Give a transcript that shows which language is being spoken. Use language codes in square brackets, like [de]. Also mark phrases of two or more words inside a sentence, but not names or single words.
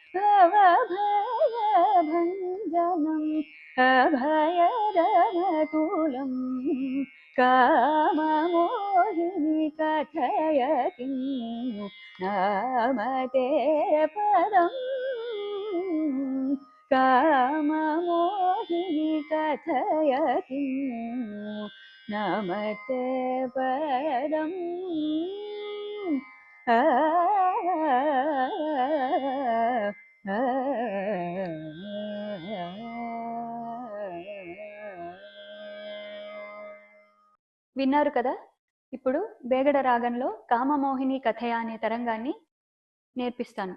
[sa] भवभयभञ्जनम् अभयदमतुलम् काममोहिनी कथय किन्नु नामते पदम् काममोहिनी कथय किन्नु नामते पदम् [te] విన్నారు కదా. ఇప్పుడు బేగడ రాగంలో కామమోహిని కథయ అనే తరంగాన్ని నేర్పిస్తాను.